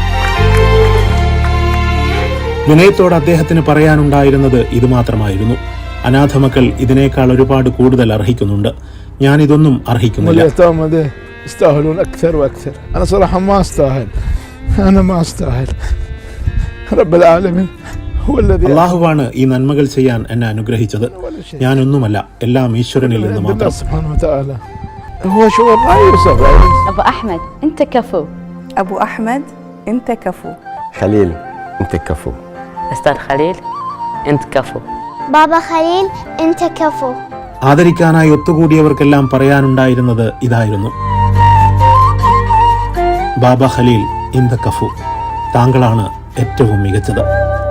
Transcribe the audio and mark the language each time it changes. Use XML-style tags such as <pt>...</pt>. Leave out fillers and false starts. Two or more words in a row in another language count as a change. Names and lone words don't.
<ml>വിനയത്തോട് അദ്ദേഹത്തിന് പറയാനുണ്ടായിരുന്നത് ഇതുമാത്രമായിരുന്നു. അനാഥമക്കൾ ഇതിനേക്കാൾ ഒരുപാട് കൂടുതൽ അർഹിക്കുന്നുണ്ട്. ഞാനിതൊന്നും അർഹിക്കുന്നില്ല.</ml> <ar>اليتامى ده يستاهلون أكثر وأكثر. أنا صراحة ما أستاهل. أنا ما أستاهل. رب العالمين هو الذي</ar> <ml>അള്ളാഹുവാണ് ഈ നന്മകൾ ചെയ്യാൻ എന്നെ അനുഗ്രഹിച്ചത്. ഞാനൊന്നുമല്ല, എല്ലാം ഈശ്വരനിൽ നിന്ന് عند മാത്രം.</ml> <ar>الله سبحانه وتعالى. هو شغل لا يوصف. أبو أحمد أنت كفو. أبو أحمد أنت كفو. خليل أنت كفو. أستاذ خليل أنت كفو. بابا خليل أنت كفو.</ar> <ml>ആദരിക്കാനായി ഒത്തുകൂടിയവർക്കെല്ലാം പറയാനുണ്ടായിരുന്നത് ഇതായിരുന്നു: ബാബ ഖലീൽ</ml> <ar>انت كفو,</ar> <ml>താങ്കളാണ് ഏറ്റവും മികച്ചത്.</ml>